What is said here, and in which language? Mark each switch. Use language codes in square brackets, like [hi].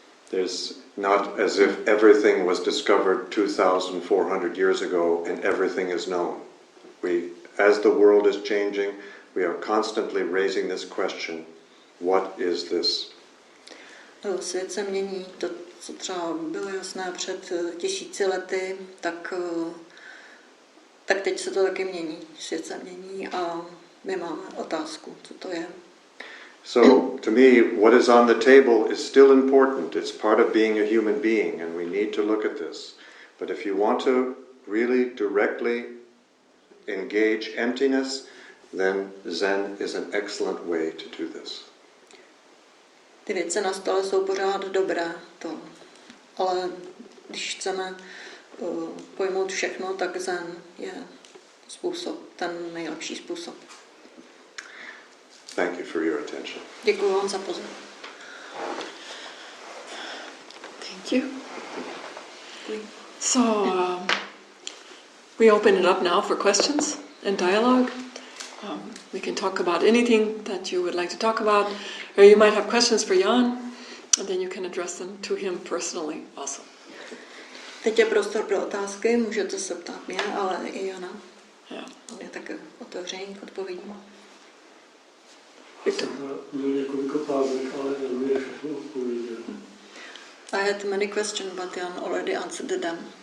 [en] There's not as if everything was discovered 2,400 years ago and everything is known. As the world is changing, we are constantly raising this question, what is this? [cs] Svět se mění. To, co třeba bylo jasné před 1000 lety, tak teď se to taky mění. Svět se mění a my máme otázku, co to je. [en] So, to me, what is on the table is still important. It's part of being a human being, and we need to look at this. But if you want to really directly engage emptiness, then Zen is an excellent way to do this. [cs] Ty věci na stole jsou pořád dobré, ale když chceme pojmout všechno, tak Zen je způsob, ten nejlepší způsob. [en] Thank you for your attention. [cs] Děkuji vám za pozornost. [en] Thank you. So we open it up now for questions and dialogue. We can talk about anything that you would like to talk about, or you might have questions for Jan, and then you can address them to him personally also. [cs] Teď je prostor pro otázky, můžete se ptát mě, ale i Jana. [en] Yeah. [cs] On je taky otevřený k odpovědím. Měl několik otázek, ale Jan je všechno odpověděl. [en] I had many questions, but Jan already answered them.